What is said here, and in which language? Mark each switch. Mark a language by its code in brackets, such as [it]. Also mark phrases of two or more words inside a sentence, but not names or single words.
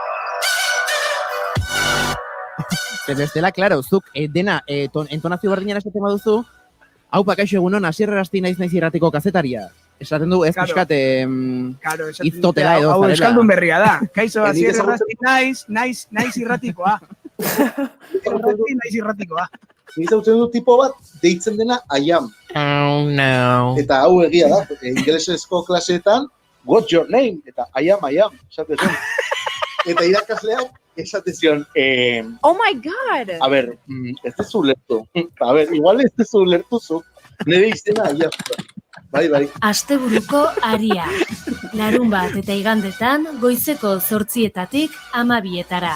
[eu] Bestela, klaro, zuk dena entonazio berdinera esaten baduzu, hau kaixo egunon, asierrasti naiz irratiko kazetaria. Esaten du, ez pixkat iztotela edo. Hau euskaldun berria da. Kaixo, asierrasti naiz irratikoa. Naiz irratikoa. Niz hautzen du tipo bat, deitzen dena [en] I am. Oh, no. [eu] Eta hau egia da, ingelesezko klaseetan, [en] what's your name? Eta I am, [eu] esate zen. Eta irakasleak, esate zion, [en] oh my god! [es] A ver, [eu] ez dezu lertu. [es] A ver, [eu] igual ez dezu lertu zu. Nire izena, bai. Asteburuko aria. Larunbat eta igandetan goizeko 8:00 12:00.